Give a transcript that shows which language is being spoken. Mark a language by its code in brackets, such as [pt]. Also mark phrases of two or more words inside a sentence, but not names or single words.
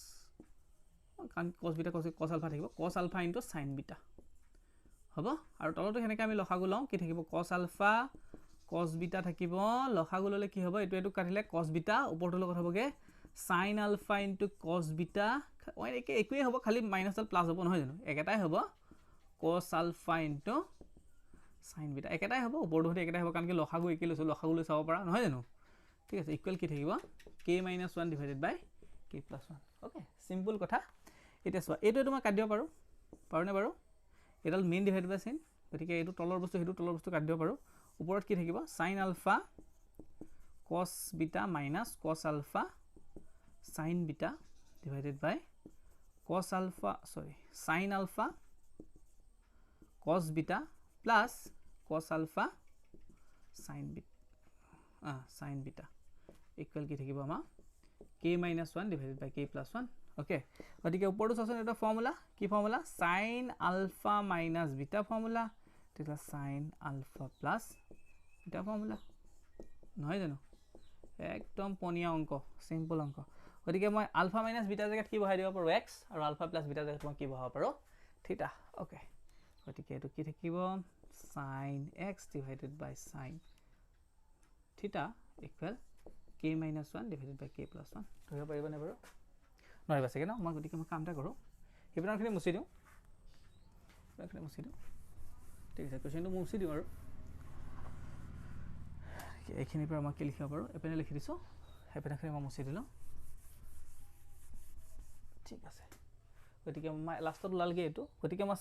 [en] beta cos alpha [as] থাকিব [en] cos alpha into sin beta [as] হ'ব আৰু তলটো হেনেকে আমি লসাগু লওঁ কি থাকিব [en] cos alpha cos beta [as] থাকিব লসাগু ললে কি হ'ব এটো কাটিলে cos beta ওপৰটো লগত হ'বগে [en] sin alpha into cos beta [as] ওই একই হ'ব খালি মাইনাস আৰু প্লাস হ'ব নহয় জানো একেটাই হ'ব [en] cos alpha into sin beta [as] একেটাই হ'ব ওপৰটো হতে একেটাই হ'ব কাৰণ কি লসাগু একে লৈছো লসাগু লৈ চাব পাৰা নহয় জানো ঠিক আছে ইকুৱেল কি থাকিব [en] k - 1 divided by k plus 1 ওকে [as] সিম্পল কথা এতিয়া চোৱা এইটো মই কাটি দিব পাৰোঁ পাৰোঁনে বাৰু এডাল মেইন [en] divide by sine [as] গতিকে এইটো তলৰ বস্তু সেইটো তলৰ বস্তু কাটি দিব পাৰোঁ ওপৰত কি থাকিব [en] sine alpha cos beta minus cos alpha sine beta divided by cos alpha sorry sine alpha cos beta plus cos alpha sine beta equal [as] কি থাকিব আমাৰ [en] k - 1 divided by k + 1 [as] ওকে গতিকে ওপৰটো চাচোন এটা ফৰ্মুলা কি ফৰ্মুলা সাইন [en] alpha minus beta formula [as] তেতিয়া [en] sine alpha plus beta formula [as] নহয় জানো একদম পনিয়া অংক সিম্পল অংক গতিকে মই [en] alpha minus beta [as] জায়গাত কি বহাই দিব পাৰো x আৰু [en] alpha plus beta [as] জায়গাত মই কি বহাব পাৰো থিটা ওকে গতিকে এটো কি থাকিব [en] sin x divided by sin theta equal k - 1 divided by k + 1 [as] ধৰিব পাৰিবনে বাৰু নহয় বাছে কেন মই গতিকে মই কামটা কৰো হেপনাৰখিনি মুছি দিও ঠিক আছে কোৱেশ্চনটো মুছি দিও আৰু এইখিনিৰ পৰা মই কি লিখিব পাৰো এপেনে লিখি দিছো হেপনাৰখিনি মই মুছি দিলো ঠিক আছে গতিকে মই লাষ্টত ওলালগে এটো গতিকে মই